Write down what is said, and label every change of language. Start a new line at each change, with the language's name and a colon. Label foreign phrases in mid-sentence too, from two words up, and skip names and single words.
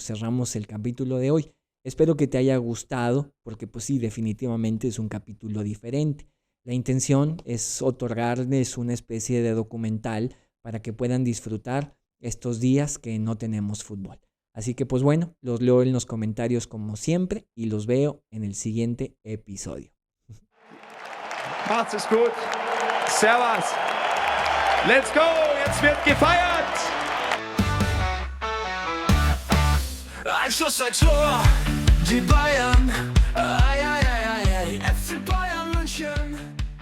Spanish: Cerramos el capítulo de hoy. Espero que te haya gustado, porque pues sí, definitivamente es un capítulo diferente. La intención es otorgarles una especie de documental para que puedan disfrutar estos días que no tenemos fútbol. Así que pues bueno, los leo en los comentarios como siempre y los veo en el siguiente episodio.
German: Macht's es gut. Servus.
English: Let's go.
German: Jetzt wird gefeiert. Ein Schuss, ein Tor. Die Bayern. Ei, ei, ei, ei, ei. FC Bayern München.